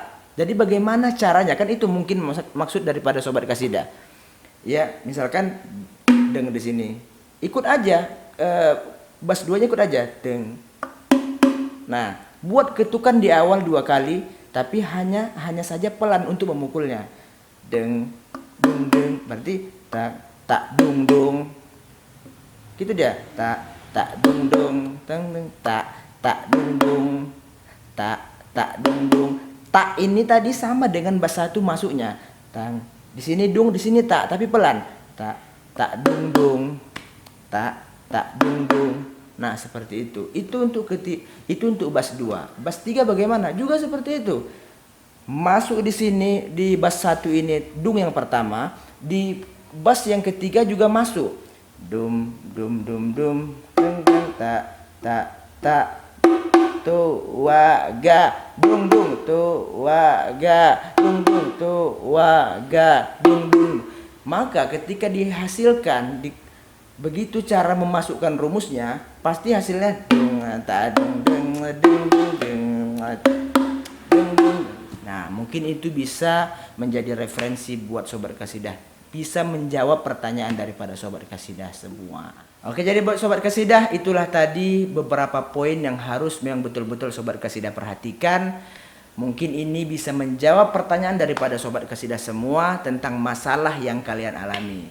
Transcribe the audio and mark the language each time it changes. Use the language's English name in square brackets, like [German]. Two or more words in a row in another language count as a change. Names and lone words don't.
[Indonesian] Jadi bagaimana caranya? Kan itu mungkin maksud daripada sobat kasidah. Ya, misalkan deng di sini. Ikut aja bass 2-nya ikut aja, deng. Nah, buat ketukan di awal 2 kali, tapi hanya saja pelan untuk memukulnya. Deng dung deng, berarti tak tak dung dung. Gitu dia. Tak dung dung, teng teng tak dung dung. Tak dung dung. Tak ini tadi sama dengan bass 1 masuknya. Tang. Di sini dung, di sini tak, tapi pelan. Tak dung dung. Tak dung dung. Nah, seperti itu. Itu untuk bass 2. Bass 3 bagaimana? Juga seperti itu. masuk di sini di bas 1 ini dung yang pertama, di bas yang ketiga juga masuk. Dum dum dum dum dum dum ta ta ta tu wa ga dung dung tu wa ga dung dung tu wa ga dung dung. Maka ketika dihasilkan begitu cara memasukkan rumusnya, pasti hasilnya dung ta dung dung dung dung dung dung. Nah, mungkin itu bisa menjadi referensi buat sobat kasidah, bisa menjawab pertanyaan daripada sobat kasidah semua. Oke, jadi buat sobat kasidah, itulah tadi beberapa poin yang harus memang betul-betul sobat kasidah perhatikan. Mungkin ini bisa menjawab pertanyaan daripada sobat kasidah semua tentang masalah yang kalian alami.